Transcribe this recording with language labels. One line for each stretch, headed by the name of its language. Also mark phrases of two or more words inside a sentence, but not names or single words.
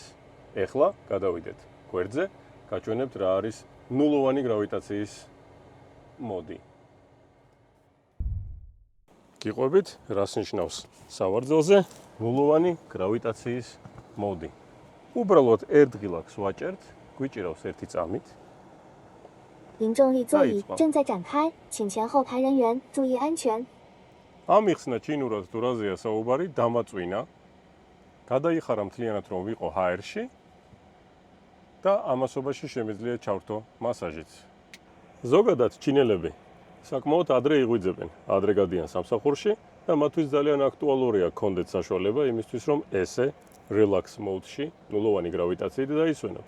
Georgian: ეხლა გადავიდეთ გვერდზე, გაჩვენებთ რა არის ნულოვანი გრავიტაციის მოდი. გიყვებით, რას ნიშნავს სავარძელზე ნულოვანი გრავიტაციის მოდი. უბრალოდ ერთ ღილაკს ვაჭერთ, გვიჭირავს ერთი წამით.
Chinese: 您重力座椅正在展开，请前后排人员注意安全。
Georgian: ამიხსნა ჩინურად თუ რაზეა საუბარი, დამაწვინა. გადაიხარა მთლიანად რომ ვიყო ჰაერში და ამასობაში შემიძლია ჩავრთო მასაჟიც. ზოგადად ჩინელები საკმაოდ ადრე იღვიძებენ, ადრე გადიან სამსახურში და მათთვის ძალიან აქტუალურია გქონდეთ საშუალება იმისთვის რომ ესე
English: relax mode-
Georgian: ში, ნულოვანი გრავიტაციით დაისვენოთ.